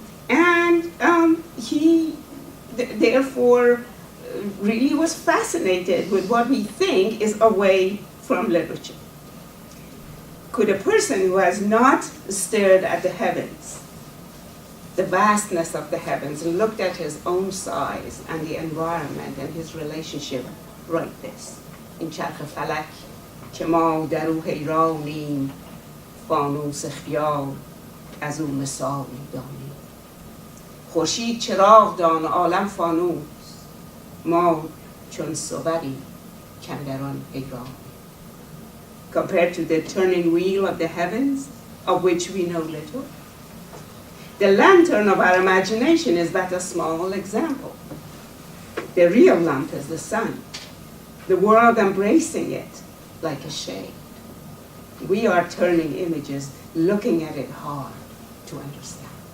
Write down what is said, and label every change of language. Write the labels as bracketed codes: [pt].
[en] And he therefore really was fascinated with what we think is away from literature. Could a person who has not stared at the heavens, the vastness of the heavens, and looked at his own size and the environment and his relationship, write this? [fa] In چرخ فلک که ما در او حیرانیم، فانوس خیال از او مثال دانیم. خورشید چراغ دان عالم فانوس، ما چون صوری کاندر آن حیران. [en] Compared to the turning wheel of the heavens, of which we know little, the lantern of our imagination is but a small example. The real lamp is the sun, the world embracing it like a shade. We are turning images, looking at it hard, to understand.